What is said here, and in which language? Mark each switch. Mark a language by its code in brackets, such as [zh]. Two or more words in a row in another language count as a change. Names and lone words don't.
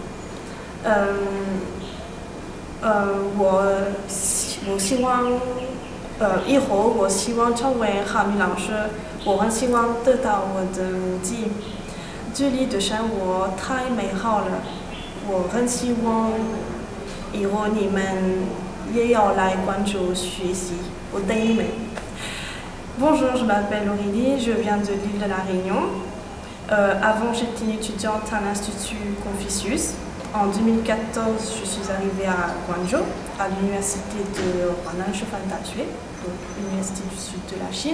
[zh] 我希望，以后我希望成为汉语老师。我很希望得到我的目的。这里的生活太美好了，我很希望以后你们也要来广州学习。我等你们。 [fr] Bonjour, je m'appelle Aurélie, je viens de l'île de la Réunion. Avant, j'étais étudiante à l'Institut Confucius. En 2014, je suis arrivée à Guangzhou, à l'université de Huanan Shifan Daxue, donc l'université du sud de la Chine.